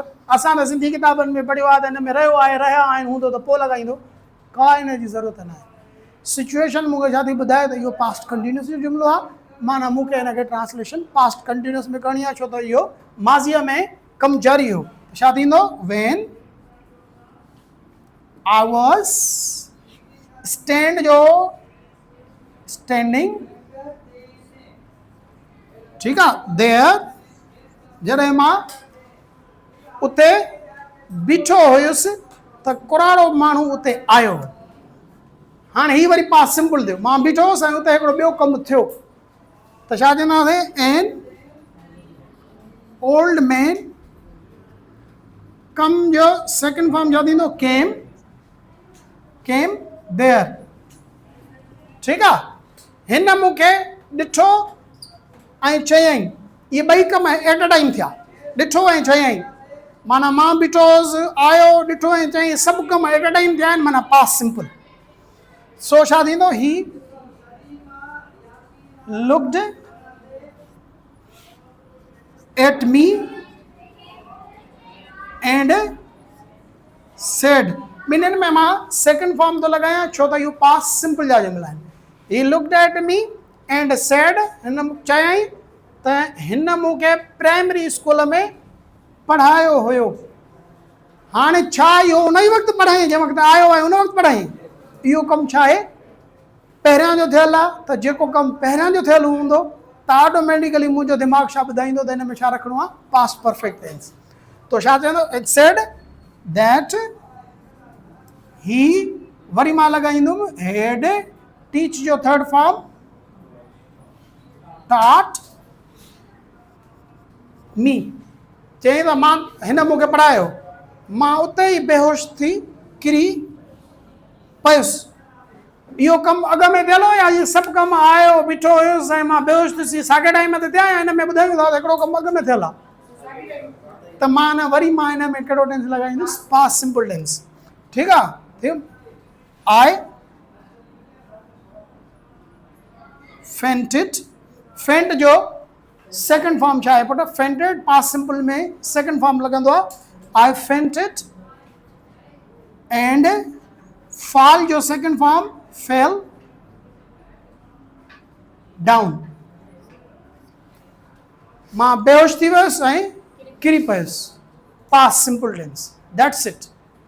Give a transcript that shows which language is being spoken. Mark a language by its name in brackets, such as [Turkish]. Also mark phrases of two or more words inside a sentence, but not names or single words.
[Sindhi] सर असां त सिंधी किताबनि में पढ़ियो आहे त हिन में रहियो आहे, रहिया आहिनि हूंदो त पोइ लॻाईंदो, का हिन जी ज़रूरत न आहे। सिचुएशन मूंखे छा थी ॿुधाए त इहो [English] past continuous [Sindhi] जो जुमिलो आहे, माना मूंखे हिन खे [English] translation past continuous [Sindhi] में करणी आहे, छो त इहो माज़ीअ में कमु जारी हो। छा थींदो, [English] when I was, [Sindhi] स्टैंड जो स्टैंडिंग, ठीक आहे, देयर, जॾहिं मां उते बीठो हुयुसि त कुराड़ो माण्हू उते आयो। हाणे ही वरी [English] past simple [Sindhi] थियो, मां बीठो हुउसि ऐं उते हिकिड़ो ॿियो कमु थियो त छा चवंदासीं, [English] an old man, [Sindhi] कम जो [English] second form [Sindhi] छा थींदो, [English] came, came there, [Sindhi] ठीकु आहे। हिन मूंखे ॾिठो ऐं चयईं, इहे ॿई कम [English] at a time [Sindhi] थिया, ॾिठो ऐं चयईं, माना मां बीठो हुउसि, आयो, ॾिठो ऐं चयईं, सभु कम [English] at a time [Sindhi] थिया आहिनि, माना [English] past simple. [Sindhi] सो छा थींदो, [English] he looked at me and said, [Sindhi] ॿिन्हिनि में मां [English] second form [Sindhi] थो लॻायां छो त इहो [English] past simple [Sindhi] जा जुमिला आहिनि। [English] he looked at me and said, [Sindhi] हिन चयईं त हिन मूंखे प्राइमरी स्कूल में पढ़ायो हुयो। हाणे छा इहो उन ई वक़्तु पढ़ाईं जंहिं वक़्तु आयो आहे, उन वक़्तु पढ़ाईं। इहो कमु छा आहे, पहिरियां जो थियल आहे, त जेको कमु पहिरियां जो थियल हूंदो त ऑटोमेटिकली मुंहिंजो दिमाग़ छा ॿुधाईंदो त हिन में छा रखिणो आहे, [English] past perfect tense. [Sindhi] तो छा चवंदो, [English] it said that he, [Sindhi] वरी मां लॻाईंदुमि [English] head, teach जो third form, taught me, [Sindhi] चई त मां, हिन मूंखे पढ़ायो, मां उते ई बेहोश थी किरी पियुसि। इहो कमु अॻ में थियल हो या इहे सभु कमु आयो, बीठो हुयुसि ऐं मां बेहोश थी साॻे टाइम ते थिया, या हिन में ॿुधायूं था त हिकिड़ो कमु अॻ में थियल आहे, त मां न वरी मां हिन में कहिड़ो टेंस लॻाईंदुसि, [English] past simple tense, [Sindhi] ठीकु आहे। थियो, [English] I fainted, faint जो second form [Sindhi] छा आहे पुट, [English] fainted, past simple में second form [Sindhi] लॻंदो आहे, [English] I fainted, and fall जो second form fell down, [Sindhi] मां बेहोश थी वियुसि ऐं किरी पियुसि, [English] past simple tense, that's it.